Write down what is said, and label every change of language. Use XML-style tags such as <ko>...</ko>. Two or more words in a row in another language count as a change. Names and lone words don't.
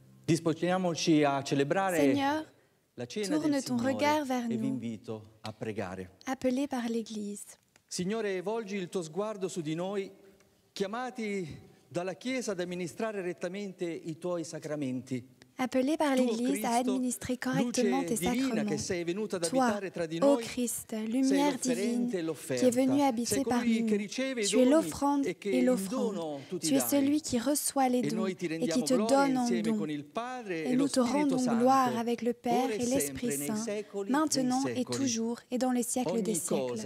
<fr>Seigneur, tourne ton regard vers nous, appelés par l'Église.</fr> <it>Signore, volgi il tuo sguardo su di noi, chiamati dalla Chiesa ad amministrare rettamente i tuoi sacramenti.</it> <fr>Appelé par l'Église à administrer correctement tes sacrements. Toi, ô Christ, lumière divine, qui est venu habiter parmi nous, tu es l'offrande et l'offrande. Tu es celui qui reçoit les dons et qui te donne en don. Et nous te rendons gloire avec le Père et l'Esprit Saint, maintenant et toujours et dans les siècles des siècles.</fr>